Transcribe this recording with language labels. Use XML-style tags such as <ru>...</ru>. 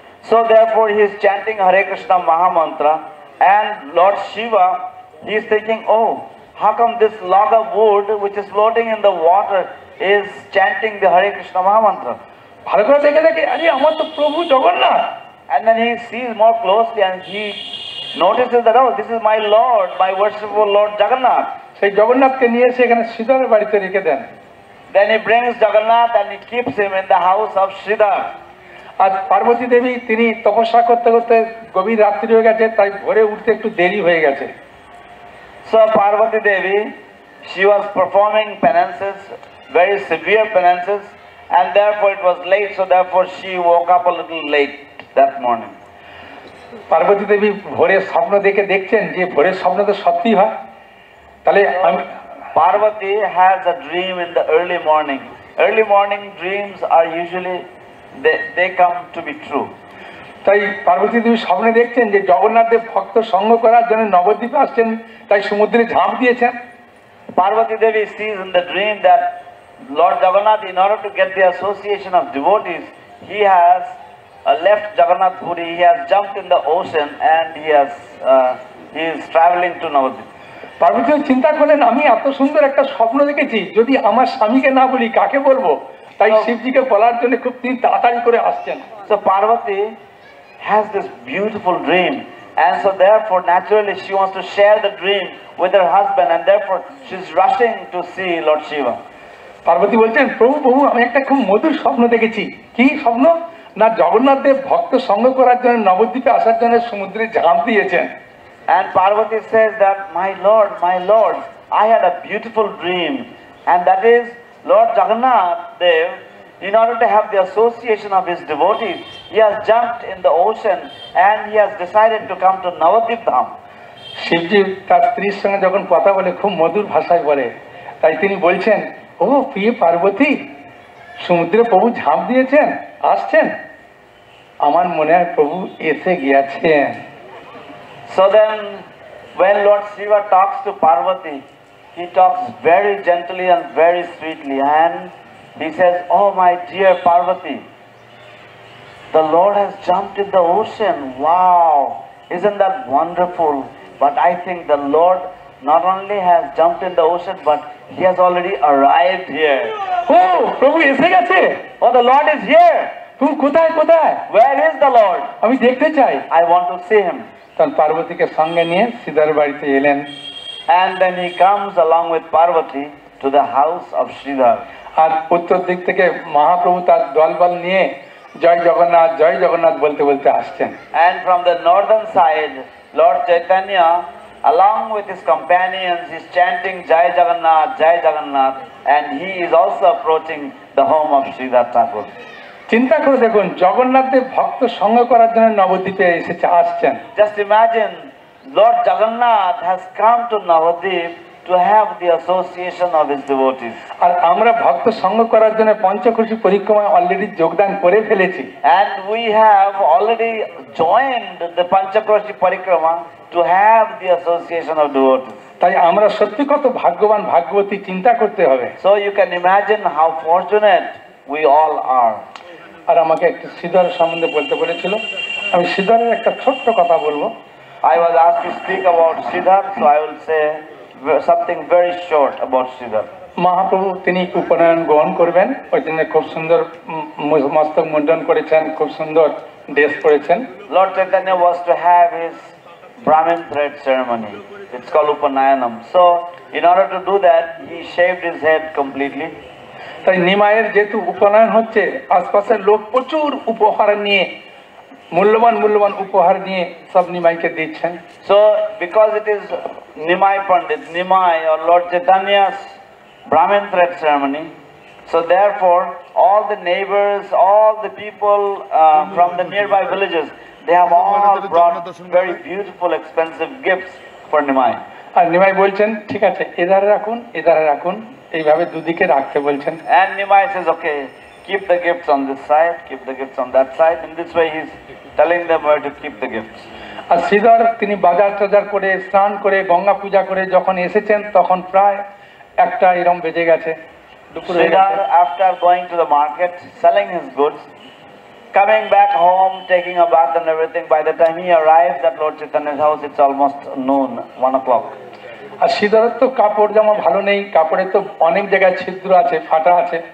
<en>So therefore he is chanting Hare Krishna Mahamantra, and Lord Shiva, he is thinking, how come this log of wood which is floating in the water is chanting the Hare Krishna Mahamantra?</en> <bn>ভালো করে দেখে দেখে আরে আমার তো প্রভু Jagannath.</bn> <en>And then he sees more closely and he notices that, this is my Lord, my worshipful Lord Jagannath.</en> <bn>সেই জগন্নাথকে নিয়ে এসে এখানে শ্রীধরের বাড়িতে রেখে দেন।</bn> <en>Then he brings Jagannath and he keeps him in the house of Sridhar.</en> <bn>আর পার্বতী দেবী তিনি তপস্যা করতে করতে গভীর রাত্রি হয়ে গেছে, তাই ভোরে উঠতে একটু দেরি হয়ে গেছে।</bn> <en>So Parvati Devi, she was performing penances, very severe penances, and therefore it was late, so therefore she woke up a little late that morning.</en> <bn>Parvati দেবী ভোরের স্বপ্ন দেখছেন যে ভোরের স্বপ্ন তো সত্যি হয়, তাহলে</bn> <en>Parvati has a dream in the early morning. Early morning dreams are usually, they come to be true.</en> <bn>তাই পার্বতী দেবী স্বপ্নে দেখছেন যে জগন্নাথের ভক্ত সঙ্গ করার জন্য নবদ্বীপে আসছেন, তাই সমুদ্রে ঝাঁপ দিয়েছেন।</bn> <en>Parvati Devi sees in the dream that Lord Jagannath, in order to get the association of devotees, he has left Jagannath Puri, he has jumped in the ocean, and he is traveling to Navadvip.</en> <bn>Parvati চিন্তা করলেন আমি এত সুন্দর একটা স্বপ্ন দেখেছি, যদি আমার স্বামীকে না বলি কাকে বলবো, তাই শিবজিকে বলার জন্য খুব তিনি তাড়াতাড়ি করে আসছেন।</bn> <en>So Parvati has this beautiful dream, and so therefore naturally she wants to share the dream with her husband, and therefore she's rushing to see Lord Shiva.</en> <bn>Parvati বলছেন প্রভু আমি একটা খুব মধুর স্বপ্ন দেখেছি। কি স্বপ্ন? না জগন্নাথ দেব ভক্ত সঙ্গ করার জন্য নবদ্বীপে আসার জন্য সমুদ্রে ঝাঁপ দিয়েছেন।</bn> <en>And Parvati says that my Lord, I had a beautiful dream, and that is Lord Jagannath Dev, in order to have the association of his devotees, he has jumped in the ocean and he has decided to come to Navadvip Dham.</en> <bn>শিবজি তার স্ত্রীর সঙ্গে যখন কথা বলে খুব মধুর ভাষায় বলে, তাই তিনি বলছেন প্রিয় পার্বতী, সমুদ্রে প্রভু ঝাঁপ দিয়েছেন, আসছেন, আমার মনে হয় প্রভু এসে গিয়েছেন।</bn> <en>So then when Lord Shiva talks to Parvati, he talks very gently and very sweetly, and he says, my dear Parvati, the Lord has jumped in the ocean. Wow, isn't that wonderful? But I think the Lord not only has jumped in the ocean, but he has already arrived here.</en> <bn>প্রভু এসে গেছে।</bn> <en>The Lord is here.</en> <bn>তুমি কোথায় কোথায়?</bn> <en>Where is the Lord?</en> <bn>আমি দেখতে চাই।</bn> <en>I want to see him.</en> <bn>তখন পার্বতীকে সঙ্গে নিয়ে শ্রীধর বাড়িতে এলেন।</bn> <en>And then he comes along with Parvati to the house of Sridhar.</en> <bn>আর উত্তর দিক থেকে মহাপ্রভু তার দলবল নিয়ে জয় জগন্নাথ বলতে বলতে আসছেন।</bn> <en>And from the northern side, Lord Chaitanya, along with his companions, is chanting Jai Jagannath, and he is also approaching the home of Sridhar Thakur.</en> <bn>চিন্তা করে দেখুন, জগন্নাথের ভক্ত সঙ্গ করার জন্য নবদ্বীপে আসছেন।</bn> <en>Just imagine, Lord Jagannath has come to Navadvip to have the association of his devotees.</en> <bn>আর আমরা ভক্ত সঙ্গ করার জন্য পঞ্চকোশী পরিক্রমায় অলরেডি যোগদান করে ফেলেছি।</bn> <en>And we have already joined the Panchakosh Parikrama to have the association of devotees.</en> <bn>তাই আমরা সত্যি কত ভাগ্যবান ভাগ্যবতী চিন্তা করতে হবে।</bn> <en>So you can imagine how fortunate we all are.</en> <bn>আর আমাকে একটু শ্রীধর সম্বন্ধে বলতে বলেছিল, আমি শ্রীধরের একটা ছোট্ট কথা বলবো।</bn> <en>I was asked to speak about Sridhar, so I will say something very short about Sridhar.</en> <bn>Mahaprabhu তিনি উপনয়ন গ্রহণ করবেন, ওই জন্য খুব সুন্দর মস্তক মুন্ডন করেছেন, খুব সুন্দর ড্রেস করেছেন।</bn> <en>Lord Chaitanya was to have his Brahmin thread ceremony. It's called Upanayanam. So in order to do that, he shaved his head completely.</en> <bn>তাই নিমাইয়ের যেহেতু উপনয়ন হচ্ছে, আশপাশের লোক প্রচুর উপহার নিয়ে, মূল্যবান মূল্যবান উপহার নিয়ে সব নিমাইকে দিচ্ছেন।</bn> <en>So because it is Nimai Pandit, Nimai or Lord Chaitanya's Brahmin thread ceremony, so therefore all the neighbors, all the people from the nearby villages, they have all brought very beautiful, expensive gifts for Nimai.</en> <bn>আর নিমাই বলছেন ঠিক আছে, এধারে রাখুন এধারে রাখুন, এইভাবে দুদিকে রাখতে বলছেন।</bn> <en>And Nimai says, okay, keep the gifts on this side, keep the gifts on that side. In this way he's telling them where to keep the gifts.</en> <bn>আর শ্রীধর তিনি বাজার টাজার করে স্নান করে গঙ্গা পূজা করে যখন এসেছেন তখন প্রায় একটা এরম বেজে গেছে, দুপুর হয়ে গেছে।</bn> <en>Sridhar, after going to the market, selling his goods, coming back home, taking a bath and everything, by the time he arrives at Lord Chaitanya's house, it's almost noon, 1 o'clock.</en> <bn>আর শ্রীধরের তো কাপড় জামা ভালো নেই, কাপড়ে তো অনেক জায়গায় ছিদ্র আছে, ফাটা আছে।</bn>